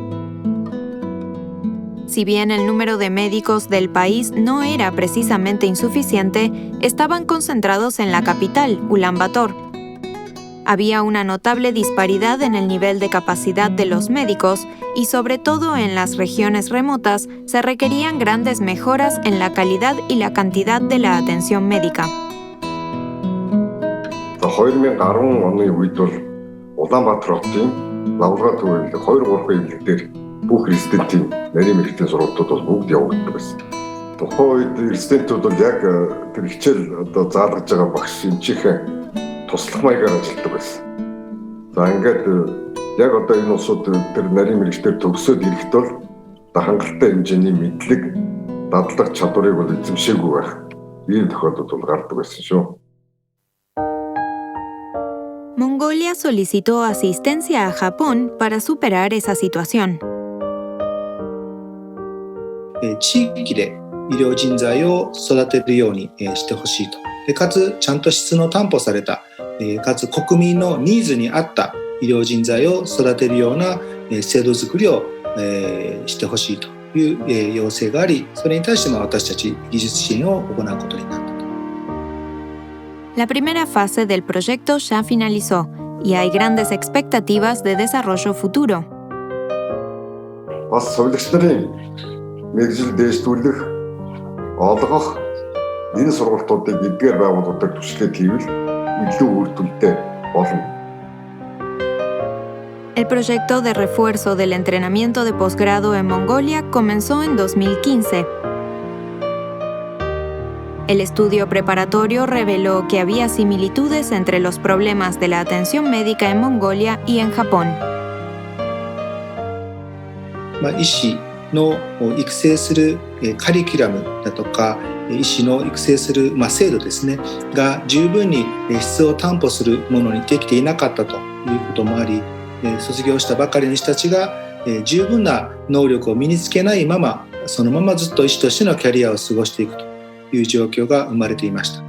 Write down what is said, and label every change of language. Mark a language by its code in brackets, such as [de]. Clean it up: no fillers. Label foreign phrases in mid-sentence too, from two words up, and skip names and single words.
[es] Si bien el número de médicos del país no era precisamente insuficiente, estaban concentrados en la capital, Ulan Bator. Había una notable disparidad en el nivel de capacidad de los médicos y sobre todo en las regiones remotas se requerían grandes mejoras en la calidad y la cantidad de la atención médica. [mn] 2010 оны үед бол Улаанбаатар хотын лабораторид 2-3 эмнэлэг дээр бүх резидентийн нарийн мэргэжлийн сургалтууд бол бүгд явагддаг байсан. Тухайн үед резидентүүд бол яг тэр хичээл одоо заалгаж байгаа багш эмчийнхээ туслах маягаар ажилладаг байсан. За ингээд яг одоо энэ улсууд тэр нарийн мэргэжлэр төгсөөд ирэхэд бол хангалттай хэмжээний мэдлэг, дадлаг чадварыг бол эзэмшээгүй байх. Ийм тохиолдол бол гардаг байсан шүү. [es] Mongolia solicitó asistencia a Japón para superar esa situación. [ja] 地域で医療人材を育てるようにしてほしいと。でかつちゃんと質の担保された、かつ国民のニーズに合った医療人材を育てるような制度作りをしてほしいという要請があり、それに対して私たち技術支援を行うことになった。 [es] La primera fase del proyecto ya finalizó y hay grandes expectativas de desarrollo futuro. [mn] Бас сувилагч нарын мэргэжил дээшлүүлэх, олгох энэ сургалтуудыг эдгээр байгууллагуудад түшиглээд хийвэл илүү үр дүнтэй болно. [es] El proyecto de refuerzo del entrenamiento de posgrado en Mongolia comenzó en 2015. El estudio preparatorio reveló que había similitudes entre los problemas de la atención médica en Mongolia y en Japón. [ja] 医師の育成するカリキュラムだとか医師の育成する制度ですねが十分に質を担保するものにできていなかったということもあり、卒業したばかりの人たちが十分な能力を身につけないままそのままずっと医師としてのキャリアを過ごしていくという状況が生まれていました。